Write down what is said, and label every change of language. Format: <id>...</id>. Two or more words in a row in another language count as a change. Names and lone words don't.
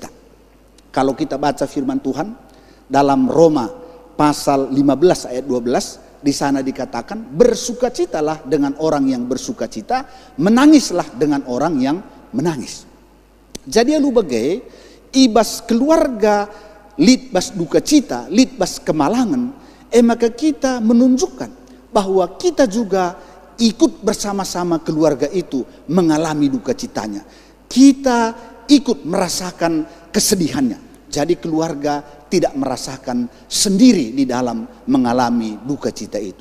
<id>Kalau kita baca firman Tuhan dalam Roma pasal 15 ayat 12, di sana dikatakan, bersukacitalah dengan orang yang bersukacita, menangislah dengan orang yang menangis. Jadi</id> <btx>alu bagai ibas keluarga litbas duka cita, litbas kemalangan,</btx> <id>maka kita menunjukkan bahwa kita juga ikut bersama-sama keluarga itu mengalami duka citanya. Kita ikut merasakan kesedihannya. Jadi keluarga tidak merasakan sendiri di dalam mengalami duka cita itu.</id>